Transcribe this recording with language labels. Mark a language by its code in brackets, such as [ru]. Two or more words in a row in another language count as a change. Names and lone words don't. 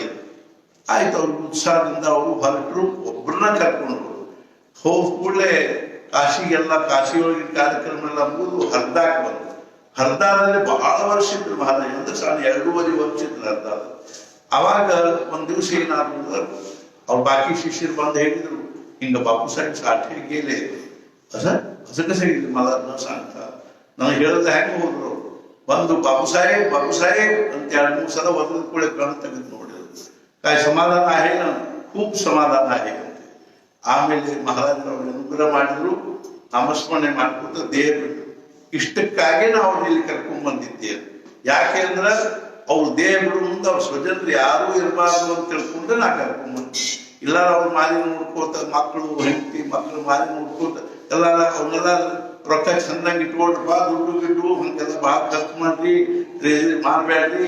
[kn] ಆಯ್ತು, ಅವ್ರಿಗೆ ಉತ್ಸಾಹದಿಂದ ಅವರು ಹೊರಟರು. ಒಬ್ಬರನ್ನ ಕರ್ಕೊಂಡು ಹೋದ ಕೂಡಲೇ ಕಾಶಿಗೆಲ್ಲ ಕಾಶಿ ಒಳಗಿನ ಕಾರ್ಯಕ್ರಮ ಎಲ್ಲ ಮುಗಿದು ಹರ್ದಾಕ್ ಬಂತು. ಹರ್ದಾದಲ್ಲಿ ಬಹಳ ವರ್ಷ ಇದ್ರು ಮಹಾರಾಜ, ಅಂದ್ರೆ ಸಾಧಾರಣ 2.5 ವರ್ಷ ಇದ್ರು ಹರ್ದಾದ. ಅವಾಗ ಒಂದ್ ದಿವಸ ಏನಾದ್ರು ಅವ್ರ ಬಾಕಿ ಶಿಷ್ಯರು ಬಂದು ಹೇಳಿದ್ರು, ಹಿಂಗ ಬಾಪು ಸಾಹೇಬ್ ಸಾಠೆ [mr] गेले असं कसं सांगितलं मला न सांगता. [kn] ನನಗೆ ಹೇಳದ ಹೆಂಗೆ ಹೋದ್ರು, ಬಂದು ಬಾಪು ಸಾಹೇಬ್ ಅಂತ 2-3 ಸಲ ಒದದ ಕೂಡ ಕಣ್ ತೆಗೆದು ನೋಡಿದ್ರು. [mr] काय समाधान आहे ना, खूप समाधान आहे ಅಂತ. [kn] ಆಮೇಲೆ ಮಹಾರಾಜರು ಅವ್ರು ಅನುಗ್ರಹ ಮಾಡಿದ್ರು, ನಾಮಸ್ಮರಣೆ ಮಾಡ್ಕೊತ ದೇಹ ಬಿಟ್ಟು. ಇಷ್ಟಕ್ಕಾಗಿ ನಾವು ಇಲ್ಲಿ ಕರ್ಕೊಂಡ್ ಬಂದಿದ್ದೇವೆ. ಯಾಕೆ ಅಂದ್ರೆ ಅವ್ರ ದೇಹ ಬಿಡು ಮುಂದೆ ಅವ್ರ ಸ್ವಜನರು ಯಾರೂ ಇರಬಾರ್ದು ಅಂತ ತಿಳ್ಕೊಂಡು ನಾ ಕರ್ಕೊಂಡ್ ಬಂದ್ವಿ. ಇಲ್ಲ ಅವ್ರ ಮಾಲಿ ನೋಡ್ಕೋತ, ಮಕ್ಕಳು ಹೆಂಡತಿ ಮಕ್ಕಳು ಮಾಲಿ ನೋಡ್ಕೋತ ಎಲ್ಲ ಅವನ್ನೆಲ್ಲ ರೊಕ್ಕ ಚಂದಂಗೆ ಇಟ್ಕೊಂಡ್ರಪ್ಪ, ದುಡ್ಡು ಗಿಡ್ಡು ಹಂಗೆಲ್ಲ ಭಾಳ ಖರ್ಚು ಮಾಡ್ರಿ, ಮಾಡ್ಬೇಡ್ರಿ.